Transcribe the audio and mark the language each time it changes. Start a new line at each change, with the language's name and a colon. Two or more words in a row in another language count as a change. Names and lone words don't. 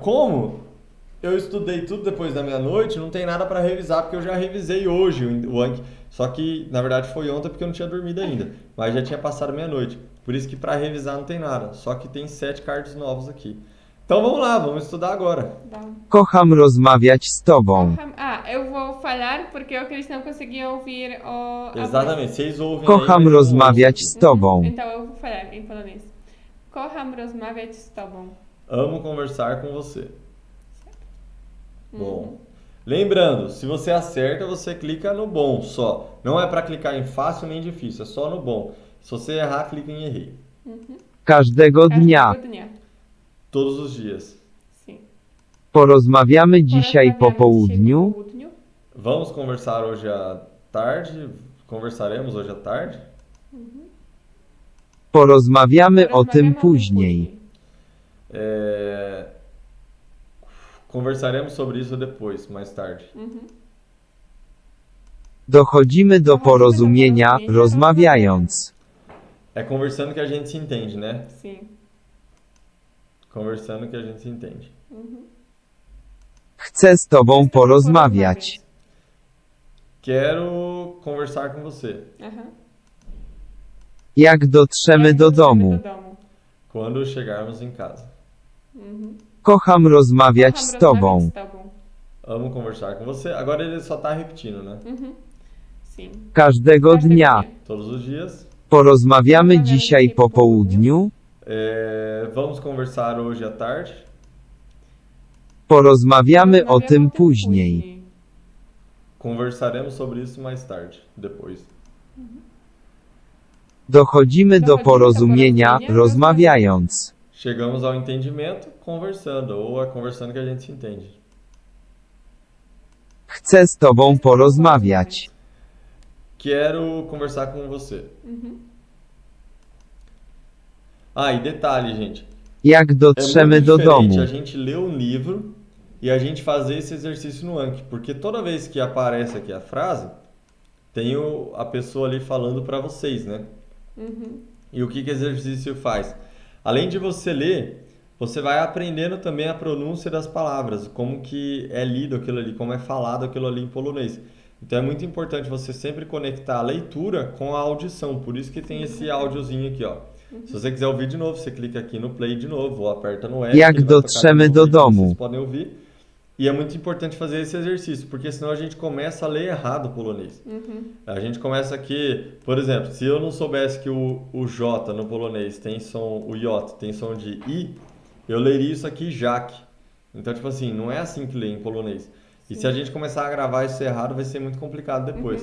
Portuguese: Como eu estudei tudo depois da meia-noite, não tem nada para revisar, porque eu já revisei hoje o Anki. Só que, na verdade, foi ontem porque eu não tinha dormido ainda. Mas já tinha passado meia-noite. Por isso que para revisar não tem nada. Só que tem 7 cards novos aqui. Então vamos lá, vamos estudar agora.
Polish: Kocham rozmawiać z tobą.
Portuguese: Eu vou falar porque o Cris não conseguia ouvir o... Exatamente, vocês ouvem
Polish: Kocham
Portuguese: aí,
Polish: rozmawiać z tobą.
Portuguese: Então eu vou falar em polonês.
Polish: Kocham rozmawiać z tobą.
Portuguese: Amo conversar com você. Bom. Lembrando, se você acerta, você clica no bom só. Não é para clicar em fácil nem difícil, é só no bom. Se você errar, clica em errei.
Polish: Każdego dnia.
Portuguese: Todos os dias. Sim.
Polish: Porozmawiamy dzisiaj po południu.
Portuguese: Vamos conversar hoje à tarde? Conversaremos hoje à tarde?
Polish: Porozmawiamy o tym później.
Portuguese: Conversaremos sobre isso depois, mais tarde.
Polish: Dochodzimy do porozumienia, rozmawiając.
Portuguese: É conversando que a gente se entende, né? Sim. Conversando que a gente se entende.
Polish: Chcę z tobą porozmawiać.
Portuguese: Quero conversar com você.
Polish: Jak dotrzemy do domu.
Portuguese: Quando chegarmos em casa.
Polish: Kocham rozmawiać z tobą.
Portuguese: Amo conversar com você. Agora ele só tá repetindo, né? Sim.
Polish: Każdego dnia.
Portuguese: Todos os dias.
Polish: Porozmawiamy dzisiaj po południu.
Portuguese: Vamos conversar hoje à tarde.
Polish: Porozmawiamy o tym później.
Portuguese: Conversaremos sobre isso mais tarde, depois.
Polish: Dochodzimy do porozumienia, rozmawiając.
Portuguese: Chegamos ao entendimento conversando, ou é conversando que a gente se entende.
Polish: Chcę z tobą porozmawiać.
Portuguese: Quero conversar com você. E detalhe, gente.
Polish: Jak dotrzemy do domu.
Portuguese: A gente ler um livro e a gente fazer esse exercício no Anki, porque toda vez que aparece aqui a frase, tem a pessoa ali falando para vocês, né? E o que o exercício faz? Além de você ler, você vai aprendendo também a pronúncia das palavras, como que é lido aquilo ali, como é falado aquilo ali em polonês. Então é muito importante você sempre conectar a leitura com a audição, por isso que tem esse áudiozinho aqui, ó. Se você quiser ouvir de novo, você clica aqui no play de novo, ou aperta no F.
Polish: Jak dotrzemy do domu.
Portuguese: Vocês podem ouvir. E é muito importante fazer esse exercício, porque senão a gente começa a ler errado o polonês. A gente começa aqui, por exemplo, se eu não soubesse que o J no polonês tem som, o J tem som de I, eu leria isso aqui Jaque. Então, tipo assim, não é assim que lê em polonês. E se a gente começar a gravar isso errado, vai ser muito complicado depois.